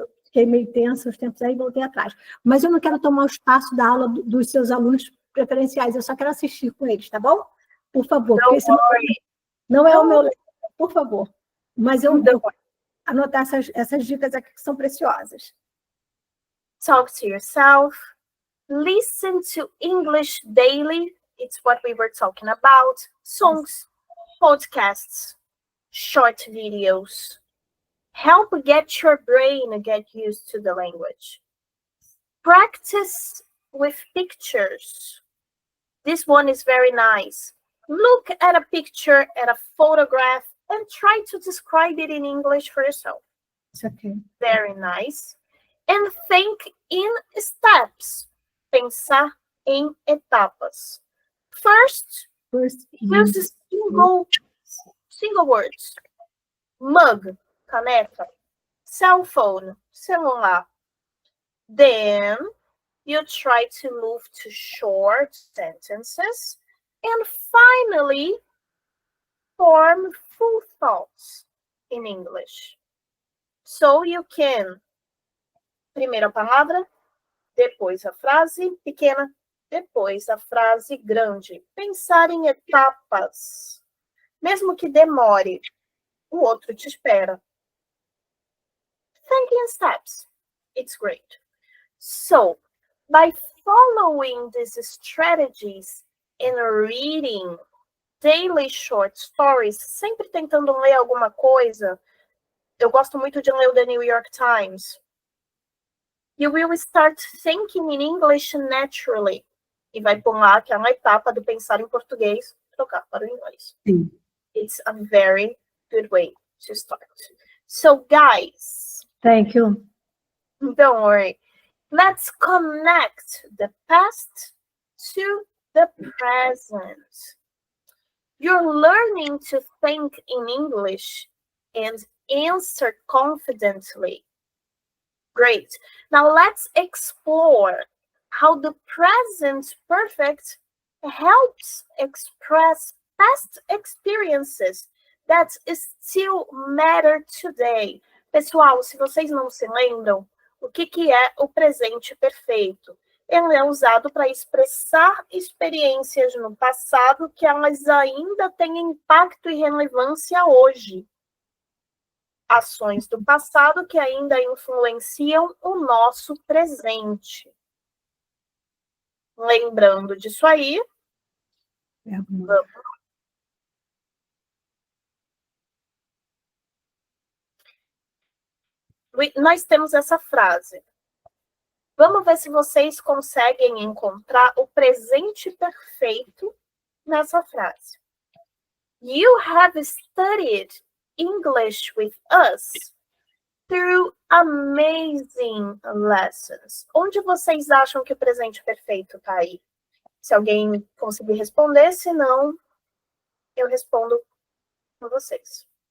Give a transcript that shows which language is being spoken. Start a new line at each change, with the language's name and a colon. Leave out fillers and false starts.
Portuguese: fiquei meio tensa os tempos aí, voltei atrás. Mas eu não quero tomar o espaço da aula dos seus alunos preferenciais, eu só quero assistir com eles, tá bom? Por favor, porque esse não é o meu level, por favor. Mas eu vou anotar essas dicas aqui que são preciosas.
English: Talk to yourself. Listen to English daily. It's what we were talking about. Songs, podcasts, short videos. Help get your brain get used to the language. Practice with pictures. This one is very nice. Look at a picture, at a photograph, and try to describe it in English for yourself. It's okay. Very nice. And think in steps.
Portuguese: Pensar em etapas.
English: First, use single words. Mug, caneta. Cell phone, celular. Then you try to move to short sentences. And finally, form full thoughts in English. So you can,
Portuguese: primeiro a palavra, depois a frase pequena, depois a frase grande. Pensar em etapas. Mesmo que demore, o outro te espera.
English: Think in steps. It's great. So, by following these strategies and reading daily short stories,
Portuguese: sempre tentando ler alguma coisa, eu gosto muito de ler o The New York Times.
English: You will start thinking in English naturally.
Portuguese: E vai pular aquela etapa do pensar em português, trocar para o inglês. Sim.
English: It's a very good way to start. So, guys. Thank you. Don't worry. Let's connect the past to the present. You're learning to think in English and answer confidently. Great. Now let's explore how the present perfect helps express past experiences that still matter today.
Portuguese: Pessoal, se vocês não se lembram, o que é o presente perfeito? Ele é usado para expressar experiências no passado que elas ainda têm impacto e relevância hoje. Ações do passado que ainda influenciam o nosso presente. Lembrando disso aí, vamos. Nós temos essa frase. Vamos ver se vocês conseguem encontrar o presente perfeito nessa frase.
English: You have studied English with us through amazing lessons.
Portuguese: Onde vocês acham que o presente perfeito está aí? Se alguém conseguir responder, se não, eu respondo com vocês.